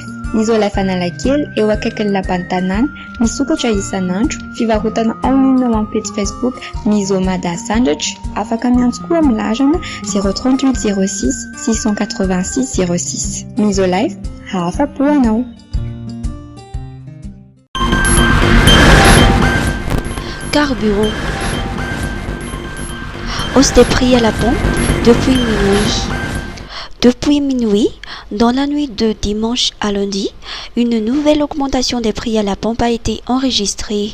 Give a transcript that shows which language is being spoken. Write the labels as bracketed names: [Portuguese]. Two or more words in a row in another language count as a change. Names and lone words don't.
[Malagasy] Ny Isolife Analakely eo akaikin'ny lapan'ny tanàna, misokatra isan'andro, fivarotana [French] en ligne [Malagasy] ao amin'ny page Facebook Mizo Mada Sandratra, afaka miantso koa amin'ny larana 038 06 686 06. Ny Isolife, afa-po anao. [French] Carburant. Hausse des prix à la pompe depuis minuit. Depuis minuit, dans la nuit de dimanche à lundi, une nouvelle augmentation des prix à la pompe a été enregistrée.